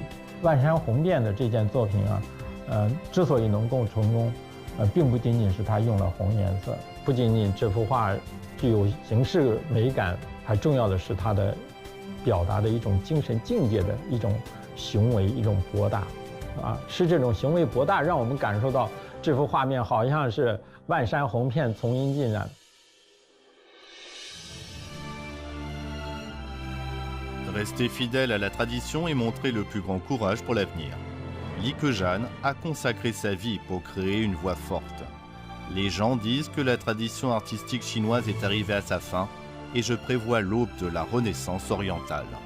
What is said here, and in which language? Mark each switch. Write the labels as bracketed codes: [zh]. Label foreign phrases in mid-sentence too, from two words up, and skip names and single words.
[zh] 万山红遍的这件作品啊，之所以能够成功，并不仅仅是它用了红颜色，不仅仅这幅画具有形式美感，还重要的是它的表达的一种精神境界的一种行为，一种博大。是这种行为博大，让我们感受到这幅画面好像是万山红遍，丛林尽染。 [fr] Rester fidèle à la tradition et montrer le plus grand courage pour l'avenir. Li Keqiang a consacré sa vie pour créer une voix forte. Les gens disent que la tradition artistique chinoise est arrivée à sa fin et je prévois l'aube de la Renaissance orientale.